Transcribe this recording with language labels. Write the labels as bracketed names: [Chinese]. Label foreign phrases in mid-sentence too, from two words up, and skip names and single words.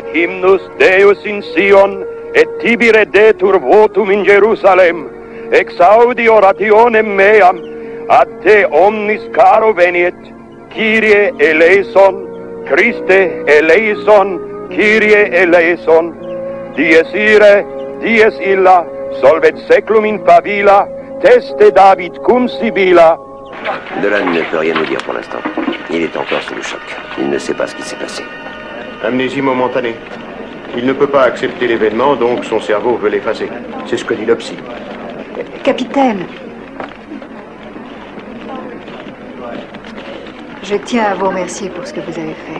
[Latin] hymnus Deus in Sion, et tibi redetur votum in Jerusalem, exaudi orationem meam, ad te omnis caro veniet, [Greek] Kyrie eleison, Christe eleison, Kyrie eleison, [Latin] dies ire, dies illa, solvet seclum in favilla, teste David cum Sibilla. [French] Dolan ne peut rien nous dire pour l'instant. Il est encore sous le choc. Il ne sait pas ce qui s'est passé. Amnésie momentanée. Il ne peut pas accepter l'événement, donc son cerveau veut l'effacer. C'est ce que dit le psy. Capitaine, je tiens à vous remercier pour ce que vous avez fait.